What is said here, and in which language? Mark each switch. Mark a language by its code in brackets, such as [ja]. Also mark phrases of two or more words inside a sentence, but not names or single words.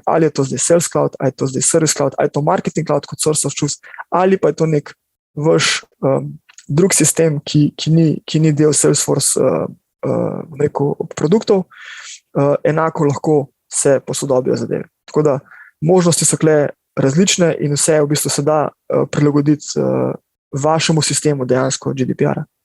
[sl] Ali je to zdaj Sales Cloud, ali je to zdaj Service Cloud, ali je to Marketing Cloud kot [en] source of truth, [sl] ali pa je to nek vaš drug sistem, ki ni del Salesforce produktov, enako lahko se posodobijo zadeve. Tako da možnosti so kle različne in vse v bistvu se da prilagoditi vašemu sistemu dejansko GDPR-a.